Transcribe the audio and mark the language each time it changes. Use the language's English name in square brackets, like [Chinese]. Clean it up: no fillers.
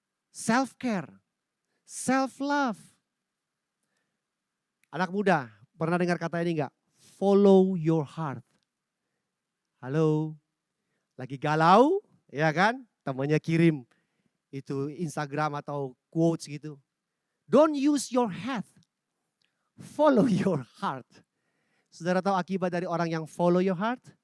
[English] Self-care, self-love. [Indonesian] Anak muda, pernah dengar kata ini enggak? Follow your heart. Halo, lagi galau, ya kan? Temannya kirim itu Instagram atau quotes gitu. [English] Don't use your head, follow your heart. [Indonesian] Saudara tahu akibat dari orang yang follow your heart?